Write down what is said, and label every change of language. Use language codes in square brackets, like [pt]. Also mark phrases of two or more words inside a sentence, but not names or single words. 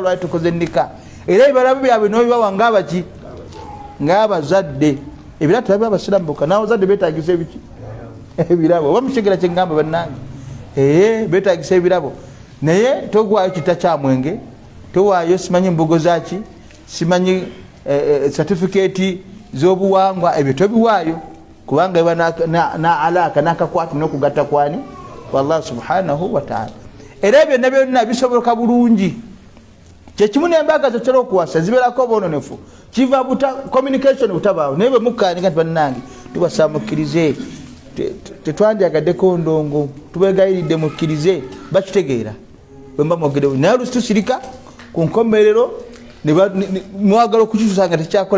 [lg] lwali tukoze nnika era ebibalamu byabwe n'obibawa ng'abaki ng'abazadde ebirabo tebabira abasiraamu bokka n'abazadde beetagisa ebiki ebirabo oba mukitegera kyengamba bannange beetagisa ebirabo naye togwayo kita kya mwenge towaayo simanyi mbugo zaki simanyi certificate z'obuwangwa ebyo tobiwaayo kubanga eba na alaka n'akakwatu n'okugatta kwani [ar] والله سبحانه وتعالى. [lg] Era byonna byonna bisoboka bulungi kyekimu n'embaga zotera okuwasa zibeerako obwononefu kiva communication butabaawo naye bwe mukkaaniga nti bannange tubasaamukkirize tetwandyagadeko ndongo tubegayiridde mukkirize bakitegeera bwemba mwogedde naye olusi tusirika ku nkomerero mwagala okukitusa nga tekyakola